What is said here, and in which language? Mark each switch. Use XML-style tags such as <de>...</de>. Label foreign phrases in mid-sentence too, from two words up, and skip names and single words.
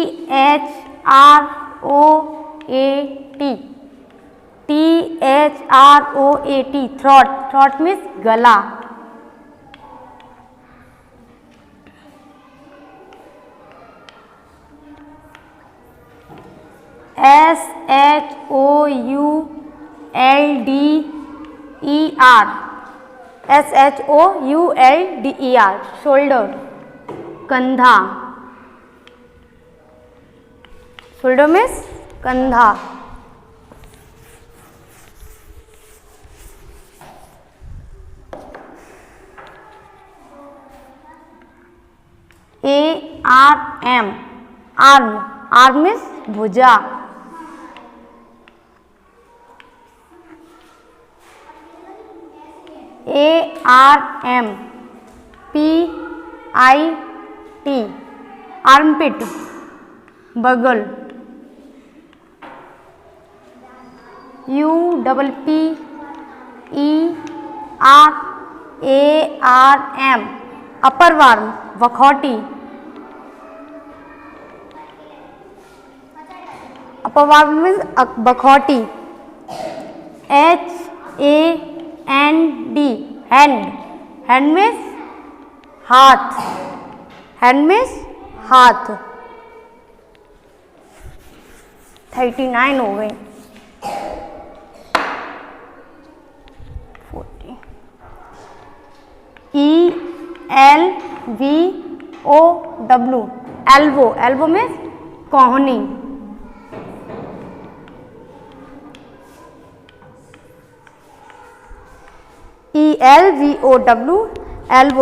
<en>T-H-R-O-A-T, T-H-R-O-A-T, throat. Throat means गला. S-H-O-U-L-D-E-R, S-H-O-U-L-D-E-R, shoulder. कंधा. shoulder means कंधा. A-R-M, arm. arm means भुजा. A-R-M, P-I-T, armpit, बगल. U-P-P-E-R-A-R-M, upper arm, वखौटी. upper arm means बखौटी. H-A-N-D, hand. hand means हाथ. hand means हाथ.</en> <hi>39 हो गए. 40.</hi> <en>E-L-V-O-W, elbow. elbow means कोहनी. E-L-V-O-W, elbow.</en>